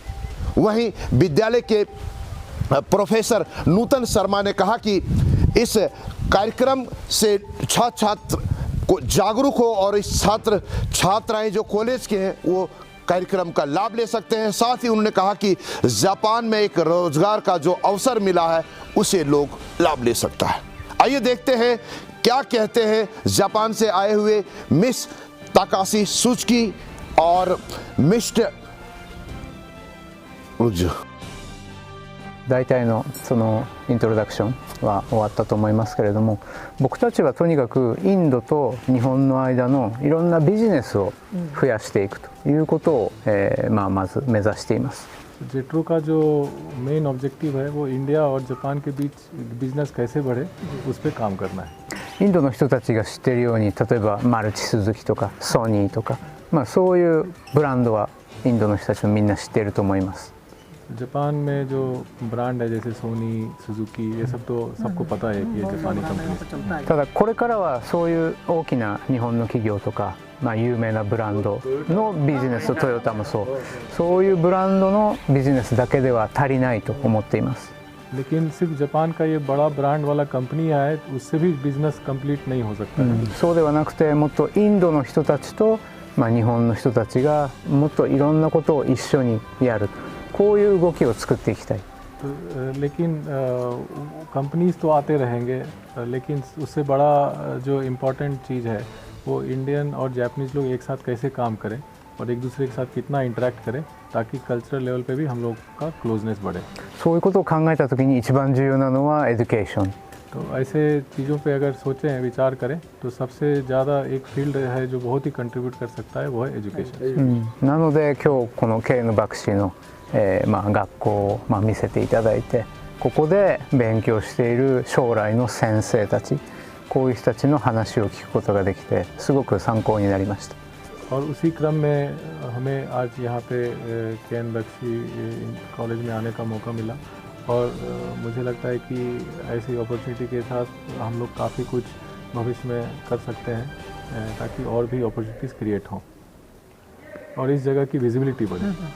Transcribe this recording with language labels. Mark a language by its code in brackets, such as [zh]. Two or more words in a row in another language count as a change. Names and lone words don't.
[hi] वहीं विद्यालय के प्रोफेसर नूतन शर्मा ने कहा कि इस कार्यक्रम से छात्र को जागरूक हो और इस छात्र छात्राएं जो कॉलेज के हैं वो कार्यक्रम का लाभ ले सकते हैं। साथ ही उन्होंने कहा कि जापान में एक रोजगार का जो अवसर मिला है उसे लोग लाभ ले सकता है। आइए देखते हैं क्या कहते हैं जापान से आए हुए मिस ताकाशी सुजुकी और मिस्टर [ja] 大体のそのイントロダクションは終わったと思いますけれども、僕たちはとにかくインドと日本の間のいろんなビジネスを増やしていくということを、まず目指しています。 [hi] जेट्रो का जो [en] main objective [hi] है वो इंडिया और जापान के बीच बिजनेस कैसे बढ़े उस पर काम करना है। [ja] インドの人たちが知っているように、例えばマルチスズキとかソニーとか、そういうブランドはインドの人たちもみんな知っていると思います。 [hi] जापान में जो ब्रांड है जैसे सोनी सुजुकी ये सब तो सबको पता है कि ये जापानी कंपनी है। [ja] ただこれからはそういう大きな日本の企業とか、有名なブランドのビジネス、トヨタもそういうブランドのビジネスだけでは足りないと思っています。 [hi] लेकिन सिर्फ जापान का ये बड़ा ब्रांड वाला कंपनी आए उससे भी [en] business complete [hi] नहीं हो सकता है। [ja] そうではなくてもっとインドの人たちと、日本の人たちがもっといろんなことを一緒にやる、こういう動きを作っていきたい。 [hi] लेकिन कंपनीज तो आते रहेंगे, लेकिन उससे बड़ा जो इम्पोर्टेंट चीज़ है वो इंडियन और जापानीज़ लोग एक साथ कैसे काम करें और एक दूसरे के साथ कितना इंटरेक्ट करें ताकि [en] cultural level [hi] पे भी हम लोग का क्लोजनेस बढ़े। [ja] そういうことを考えたときに一番重要なのはエデュケーション。 [hi] तो ऐसे चीज़ों पे अगर सोचें विचार करें तो सबसे ज़्यादा एक फील्ड है जो बहुत ही कंट्रीब्यूट कर सकता है वो है एजुकेशन। [ja] なので今日このケイヌバクシーの、学校を、見せていただいて、ここで勉強している将来の先生たち、こういう人たちの話を聞くことができてすごく参考になりました。 [hi] और उसी क्रम में हमें आज यहाँ पे केन बख्शी कॉलेज में आने का मौका मिला और मुझे लगता है कि ऐसी अपॉर्चुनिटी के साथ हम लोग काफ़ी कुछ भविष्य में कर सकते हैं ताकि और भी [en] opportunities create [hi] हों और इस जगह की विजिबिलिटी बढ़े।